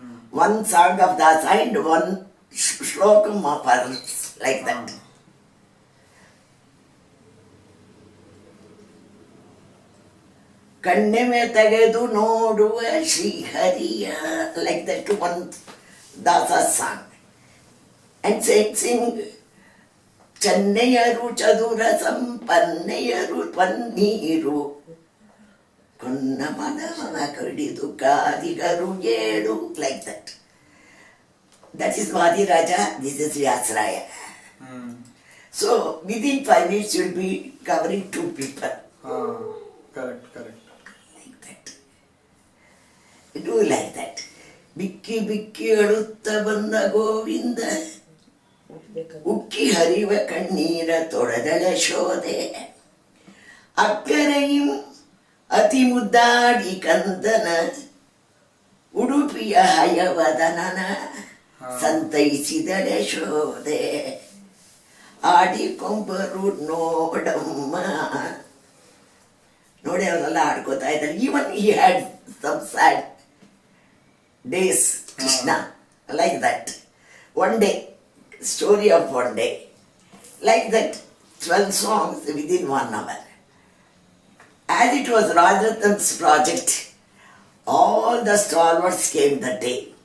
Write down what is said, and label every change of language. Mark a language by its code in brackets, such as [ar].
[en] One song of dasa and one shlokam of others, like that. [kn] ಕಣ್ಣೆಮೆ ತೆಗೆದು ನೋಡುವ ಶ್ರೀಹರಿಯ, [en] like that one Dasa song. And sing [kn] ಚೆನ್ನೆಯರು ಚದುರ ಸಂಪನ್ನೆಯರು paneer ಕೊನ್ನ ಮನವ ಕಡಿದು ಕಾದಿಗರು ಏಳು, [en] like that. That is Madhiraja, this is Vyasraya. So within 5 minutes you will be covering 2 people. Correct. Like that. Do like that. [kn] ಬಿಕ್ಕಿ ಬಿಕ್ಕಿ ಅಳುತ್ತ ಬಂದ ಗೋವಿಂದ, ಉಕ್ಕಿ ಹರಿವ ಕಣ್ಣೀರ ತೊಳೆದಳ ಶೋಧೆ, ಅಕ್ಕರೆಯು ಅತಿ ಮುದ್ದಾಡಿ ಕಂದನ, ಉಡುಪಿಯ ಹಯವದನನ ಸಂತೈಸಿದಳೆ ಶೋಧೆ, ಆಡಿಕೊಂಬರು ನೋಡಮ್ಮ. ನೋಡಿ ಅವರೆಲ್ಲ ಆಡ್ಕೋತಾ ಇದ್ದಾರೆ. [en] Even he had some sad days, Krishna, like that. One day, story of one day, like that, 12 songs within 1 hour. As it was Rajaratham's project, all the stalwarts came that day.